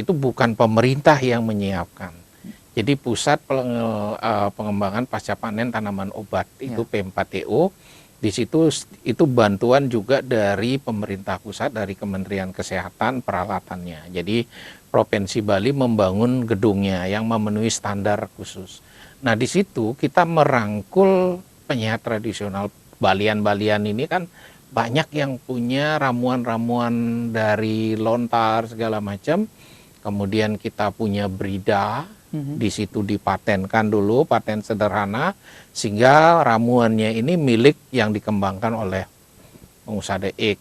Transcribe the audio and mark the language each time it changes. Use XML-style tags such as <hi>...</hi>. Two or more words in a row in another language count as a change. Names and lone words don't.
<id>Itu bukan pemerintah yang menyiapkan. Jadi Pusat Pengembangan Pasca Panen Tanaman Obat, itu P4TO. Di situ itu bantuan juga dari pemerintah pusat, dari Kementerian Kesehatan, peralatannya. Jadi Provinsi Bali membangun gedungnya yang memenuhi standar khusus. Nah, di situ kita merangkul penyehat tradisional. Balian-balian ini kan banyak yang punya ramuan-ramuan dari lontar segala macam. Kemudian kita punya brida. Di situ dipatenkan dulu, paten sederhana, sehingga ramuannya ini milik yang dikembangkan oleh pengusaha DX.</id>